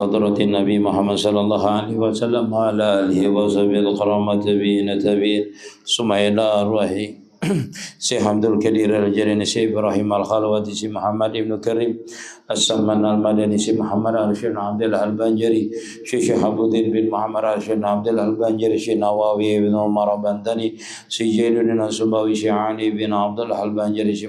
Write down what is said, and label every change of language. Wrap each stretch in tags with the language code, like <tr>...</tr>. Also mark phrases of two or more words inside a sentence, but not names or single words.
<ar>حضرة النبي محمد صلى الله عليه وسلم وعلى آله وصحبه الكرامة تبين ثم إلى أرواح Syekh Abdul Qadir Al-Jilani, Syekh Ibrahim Al-Khalwati, Syekh Muhammad Ibn Karim As-Salman Al-Madani, Syekh Muhammad Arsyad Abdul Al-Banjari, Syekh Habuddin bin Muhammad Arsyad Abdul Al-Banjari, Syekh Nawawi bin Umar Bandani, Syekh Jainuddin As-Subawi, Syekh Ali bin Abdul Al-Banjari, Syekh</ar>